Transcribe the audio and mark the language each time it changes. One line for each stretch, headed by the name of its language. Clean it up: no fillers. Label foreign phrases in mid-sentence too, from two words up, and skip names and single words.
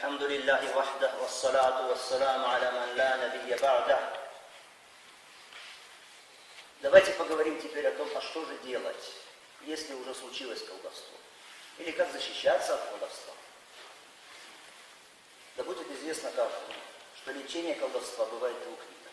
Arabic: الحمد لله وحده، والصلاة والسلام على من لا نبي بعده.
Russian: Давайте поговорим теперь о том, а что же делать, если уже случилось колдовство. Или как защищаться от колдовства. Да будет известно каждому, что лечение колдовства бывает двух видов.